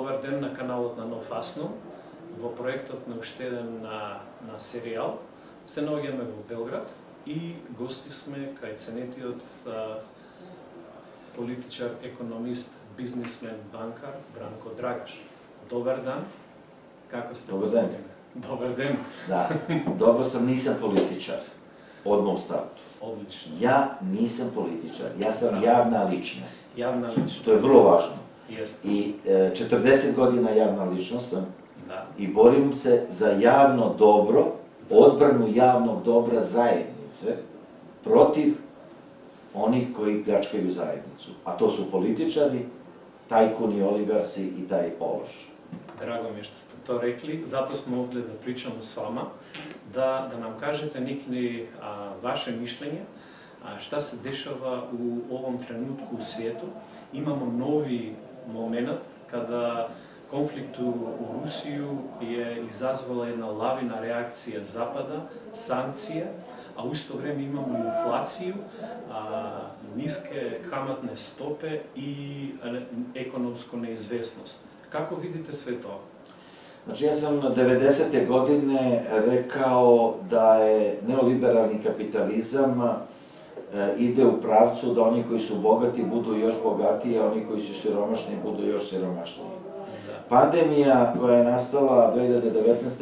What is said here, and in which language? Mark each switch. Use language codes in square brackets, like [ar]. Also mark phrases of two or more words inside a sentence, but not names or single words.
[mk] Добар ден на каналот на Нофасно. Во проектот на уште еден на серијал се наоѓаме во Белград и гости сме кај ценетиот политичар, економист, бизнисмен, банкар Бранко Драгаш. Добар ден. Како сте? Добар ден. Добар ден. [sr] Да, добро сам, нисам политичар. Одма у старту. Одлично. Ja nisam političar, ja sam javna ličnost. Javna ličnost. To je vrlo važno. Jeste. I 40 godina javna ličnost sam i borim se za javno dobro, odbranu javnog dobra zajednice protiv onih koji pljačkaju zajednicu. A to su političari, tajkuni, oligarsi i taj ološ. [mk] Драго ми е што сте то рекли, затоа сме овде да причаме с вама, да нам кажете некои ваше мишлење, [sr] шта се дешава у овом тренутку у свету. Имамо нови момент када конфликту у Русију е изазвала една лавина реакција Запада, санкција, а у исто време имамо инфлација, ниске каматне стопе и економско неизвестност. Kako vidite sve to? Znači, ja sam 90. godine rekao da je neoliberalni kapitalizam ide u pravcu da oni koji su bogati budu još bogatiji, a oni koji su siromašni budu još siromašniji. Pandemija koja je nastala 2019.